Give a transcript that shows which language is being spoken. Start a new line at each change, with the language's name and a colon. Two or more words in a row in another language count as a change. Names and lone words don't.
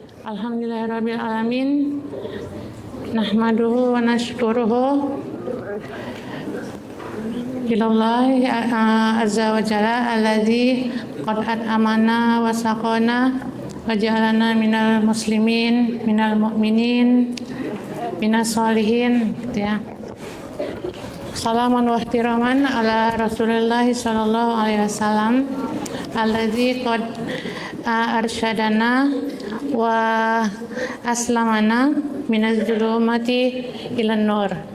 Arabic: الحمد لله رب العالمين نحمده ونشكره إلى الله عز وجل الذي قد أطعمنا وسقانا وجعلنا من المسلمين من المؤمنين من الصالحين
Indonesian: gitu ya.
Arabic: سلاما واحتراما على رسول الله صلى الله عليه وسلم الذي قد أرشدنا وأسلمنا من الظلمات إلى النور.